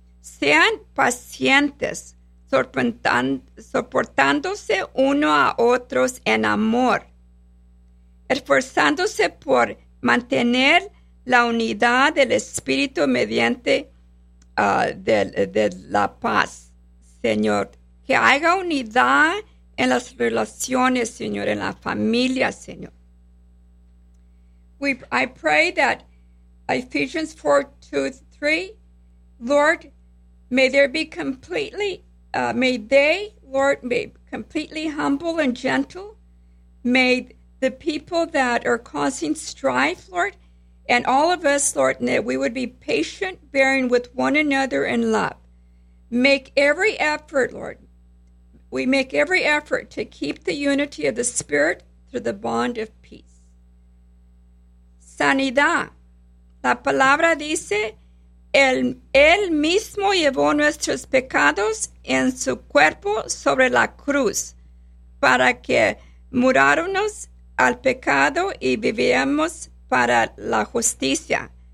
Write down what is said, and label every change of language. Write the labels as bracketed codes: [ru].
[es] Sean pacientes, soportándose uno a otros en amor, esforzándose por mantener la unidad del Espíritu mediante de la paz, Señor. Que haya unidad en las relaciones, Señor, en la familia, Señor. [en] I pray that Ephesians 4, 2, 3, Lord, may there be completely, may they, Lord, be completely humble and gentle. May the people that are causing strife, Lord, and all of us, Lord, that we would be patient, bearing with one another in love. Make every effort, Lord. We make every effort to keep the unity of the Spirit through the bond of peace. [es] Sanidad. La palabra dice, Él mismo llevó nuestros pecados en su cuerpo sobre la cruz para que muráramos al pecado y vivíamos para la justicia.